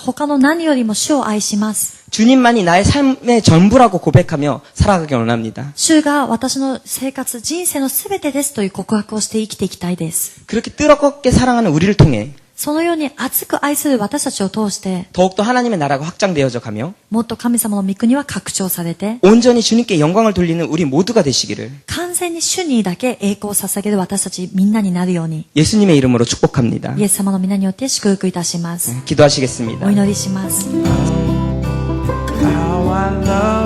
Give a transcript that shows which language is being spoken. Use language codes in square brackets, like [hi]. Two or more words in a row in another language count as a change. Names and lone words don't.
[ja] そして私は主よ、私は他の何よりも主を愛します。 [ko] 주님만이 나의 삶의 전부라고 고백하며 살아가기 원합니다. [ja] 主が私の生活、人生のすべてですという告白をして生きていきたいです。 [ko] 그렇게 뜨겁게 사랑하는 우리를 통해 [ja] そのように熱く愛する私たちを通して、 [ko] 더욱더 하나님의 나라가 확장되어져 가며 [ja] もっと神様の御国は拡張されて、 [ko] 온전히 주님께 영광을 돌리는 우리 모두가 되시기를 [ja] 完全に主にだけ栄光を捧げる私たちみんなになるように、 [ko] 예수님의 이름으로 축복합니다. [ja] イエス様の皆によって祝福いたします。 [ko] 기도하시겠습니다. [ja] お祈りします。 [en] How I love